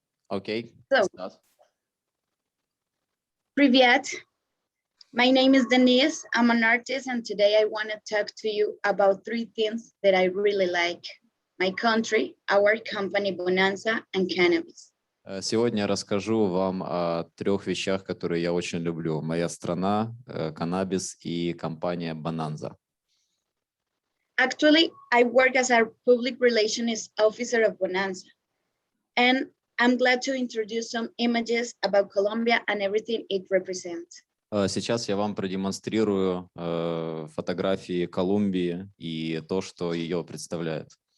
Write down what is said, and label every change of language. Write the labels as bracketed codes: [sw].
[en] Okay. So- Start. [ru] Привет. [en] My name is Deniss. I'm an artist, and today I want to talk to you about three things that I really like: my country, our company Bonanza, and cannabis. [ru] Сегодня я расскажу вам о трех вещах, которые я очень люблю. Моя страна, Канабис и компания Bonanza. [en] Actually, I work as a public relations officer of Bonanza, and I'm glad to introduce some images about Colombia and everything it represents. [ru] Сейчас я вам продемонстрирую фотографии Колумбии и то, что ее представляет.